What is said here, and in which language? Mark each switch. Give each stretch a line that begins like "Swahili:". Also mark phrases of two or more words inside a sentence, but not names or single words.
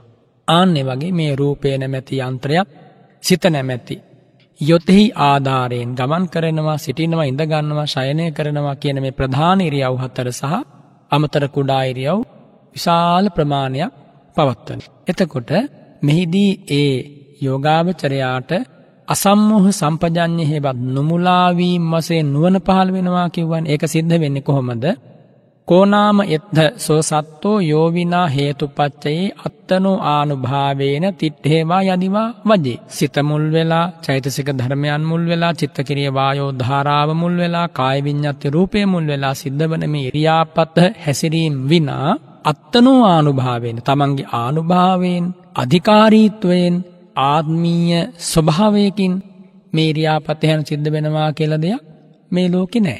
Sinhala: ආන්නේ වගේ මේ රූපේ නැමැති යන්ත්‍රයක් සිත නැමැති යොතෙහි ආධාරයෙන් ගමන් කරනවා, සිටිනවා, ඉඳ ගන්නවා, ශයනය කරනවා කියන මේ ප්‍රධාන ඉරියව් හතර සහ අමතර කුඩා ඉරියව් විශාල ප්‍රමාණයක් පවත්වන. එතකොට මෙහිදී ඒ යෝගාවචරයාට අසම්මෝහ සම්පජඤ්ඤය හේවත් නුමුලා වීම වශයෙන් නුවණ පහළ වෙනවා කියවනේ. ඒක සිද්ධ වෙන්නේ කොහොමද?
Pali: කෝනාම එත්ථ සෝ සත්තෝ යෝවිනා හේතුපච්චයේ අත්තනෝ ආනුභාවේන තිට්ඨේවා යදිවා වජේ.
Sinhala: සිත මුල් වෙලා, චෛතසික ධර්මයන් මුල් වෙලා, චිත්තකිරිය වායෝ ධාරාව මුල් වෙලා, කාය විඤ්ඤාති රූපය මුල් වෙලා සිද්ධ වන මේ ඉරියාපත හැසිරීම විනා
Pali: අත්තනෝ ආනුභාවේන,
Sinhala: තමන්ගේ ආනුභාවයෙන්, අධිකාරීත්වයෙන්, ආත්මීය ස්වභාවයකින් මේ ඉරියාපතයන් සිද්ධ වෙනවා කියලා දෙයක් මේ ලෝකේ නැහැ.